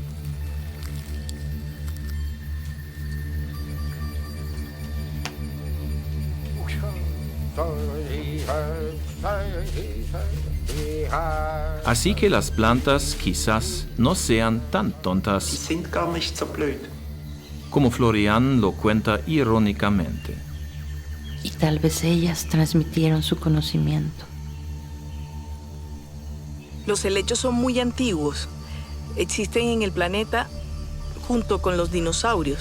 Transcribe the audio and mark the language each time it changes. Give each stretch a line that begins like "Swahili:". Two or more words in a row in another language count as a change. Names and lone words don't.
Spanish: Así que las plantas quizás no sean tan tontas
German: sind gar nicht so blöd.
Spanish: como Florianne lo cuenta irónicamente. Y tal vez ellas transmitieron su conocimiento. Los helechos son muy antiguos. Existen en el planeta junto con los dinosaurios.